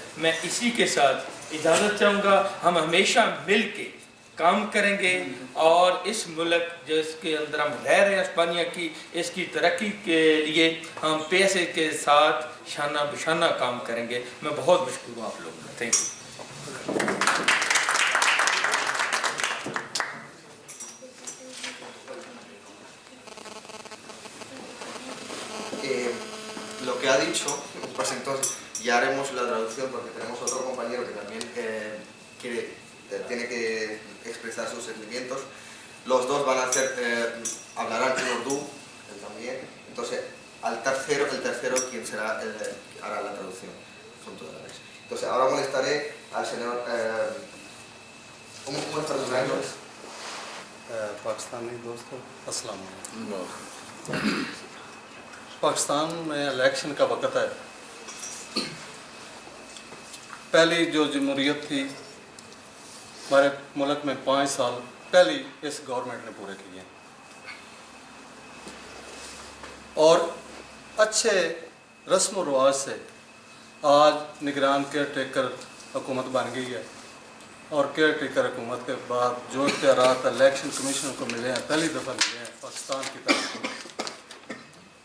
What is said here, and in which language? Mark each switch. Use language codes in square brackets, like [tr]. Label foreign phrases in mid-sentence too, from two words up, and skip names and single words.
[ur] میں اسی کے ساتھ اجازت چاہوں گا۔ ہم ہمیشہ مل کے کام کریں گے اور اس ملک جس کے اندر ہم رہ رہے ہیں سپینیا کی، اس کی ترقی کے لیے ہم پیسے کے ساتھ شانہ بشانہ کام کریں گے. میں بہت مشکور ہوں آپ لوگوں کا. [en] Thank you. [es] Lo que ha dicho, pues entonces ya haremos la traducción porque tenemos otro compañero que también tiene que expresar sus sentimientos. Los dos van a hacer, hablarán en urdú, él también. Entonces, el tercero quien será hará la traducción. Son todas las. Entonces, ahora molestaré al señor. ¿Cómo está su nombre? [ur] پاکستانی دوستو [ar] السلام عليكم. [ur] پاکستان میں الیکشن کا وقت ہے. پہلی جو جمہوریت تھی ہمارے ملک میں 5 سال پہلے اس گورنمنٹ نے پورے کیے اور اچھے رسم و رواج سے آج نگران [en] care taker [ur] حکومت بن گئی ہے اور [en] care taker [ur] حکومت کے بعد جو اختیارات [en] election commission [ur] کو ملے ہیں، پہلی دفعہ ملے ہیں پاکستان کی طرف.